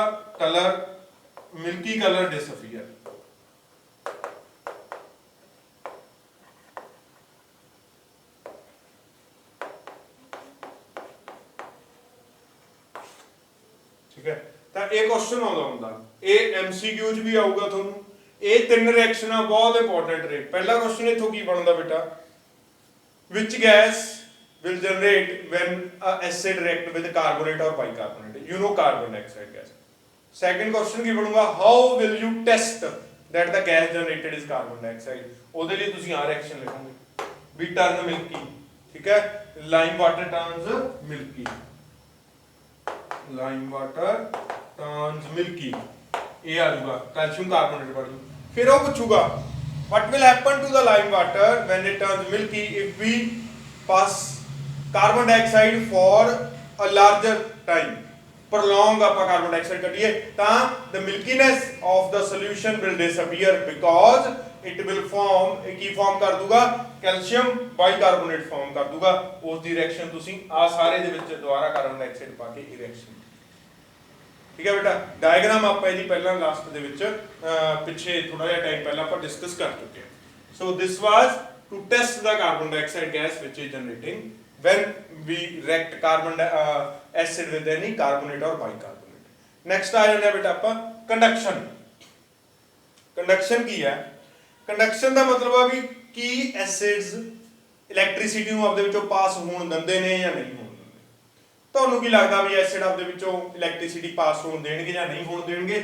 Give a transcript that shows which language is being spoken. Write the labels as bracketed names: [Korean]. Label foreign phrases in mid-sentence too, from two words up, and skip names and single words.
[English] colour milky colour disappear. [Punjabi] ਠੀਕ ਹੈ? ਤਾਂ ਇਹ ਕੁਐਸਚਨ ਆਉਂਦਾ ਹੁੰਦਾ, ਇਹ MCQ 'ਚ ਵੀ ਆਊਗਾ ਤੁਹਾਨੂੰ। ਇਹ ਤਿੰਨ ਰਿਐਕਸ਼ਨਾਂ ਬਹੁਤ ਇੰਪੋਰਟੈਂਟ ਨੇ। ਪਹਿਲਾ ਕੁਐਸਚਨ ਇੱਥੋਂ ਕੀ ਬਣਦਾ ਬੇਟਾ? [English] which gas will generate when a acid react with carbonate or bicarbonate? You know carbon dioxide gas। second question [Punjabi] ਕੀ ਬਣੂਗਾ? [English] how will you test that the gas generated is carbon dioxide? [Punjabi] ਉਹਦੇ ਲਈ ਤੁਸੀਂ ਆ ਰਿਐਕਸ਼ਨ ਲਿਖੋਗੇ ਵੀ [English] turn milky [Punjabi] ਠੀਕ ਹੈ, [English] lime water turns milky, lime water turns milky, [Punjabi] ਇਹ ਆ ਜਾਊਗਾ ਕੈਲਸ਼ੀਅਮ ਕਾਰਬੋਨੇਟ ਬਣ ਜੂ। ਫਿਰ ਉਹ ਪੁੱਛੂਗਾ [English] what will happen to the lime water when it turns milky if we pass carbon dioxide for a larger time, prolong [Punjabi] ਆਪਾਂ ਕਾਰਬਨ ਡਾਈਆਕਸਾਈਡ ਕੱਢੀਏ ਤਾਂ [English] the milkiness of the solution will disappear because it will form [Punjabi] ਕੀ ਫਾਰਮ ਕਰ ਦੂਗਾ ਕੈਲਸ਼ੀਅਮ ਬਾਈਕਾਰਬੋਨੇਟ ਫਾਰਮ ਕਰ ਦੂਗਾ। ਉਸ ਦੀ ਰਿਐਕਸ਼ਨ ਤੁਸੀਂ ਆ ਸਾਰੇ ਦੇ ਵਿੱਚ ਦੁਬਾਰਾ ਕਾਰਬਨ ਡਾਈਆਕਸਾਈਡ ਪਾ ਕੇ ਇਹ ਰਿਐਕਸ਼ਨ, ਠੀਕ ਹੈ ਬੇਟਾ। ਡਾਇਗਰਾਮ ਆਪਾਂ ਇਹਦੀ ਪਹਿਲਾਂ ਲਾਸਟ ਦੇ ਵਿੱਚ ਪਿੱਛੇ ਥੋੜਾ ਜਿਹਾ ਟਾਈਮ ਪਹਿਲਾਂ ਆਪਾਂ ਡਿਸਕਸ ਕਰ ਚੁੱਕੇ ਹਾਂ। [English] so this was to test the carbon dioxide gas which is generating when we react carbon acid with any carbonate or bicarbonate। [Punjabi] next ਆ ਜਾਂਦਾ ਬੇਟਾ ਆਪਾਂ ਕੰਡਕਸ਼ਨ। ਕੰਡਕਸ਼ਨ ਕੀ ਹੈ? ਕੰਡਕਸ਼ਨ ਦਾ ਮਤਲਬ ਆ ਵੀ ਕੀ ਐਸਿਡਸ ਇਲੈਕਟ੍ਰਿਸਿਟੀ ਨੂੰ ਆਪਦੇ ਵਿੱਚੋਂ ਪਾਸ ਹੋਣ ਦਿੰਦੇ ਨੇ ਜਾਂ ਨਹੀਂ ਹੋਣ ਦਿੰਦੇ। ਤੁਹਾਨੂੰ ਕੀ ਲੱਗਦਾ ਵੀ ਐਸਿਡ ਆਪਦੇ ਵਿੱਚੋਂ ਇਲੈਕਟ੍ਰਿਸਿਟੀ ਪਾਸ ਹੋਣ ਦੇਣਗੇ ਜਾਂ ਨਹੀਂ ਹੋਣ ਦੇਣਗੇ?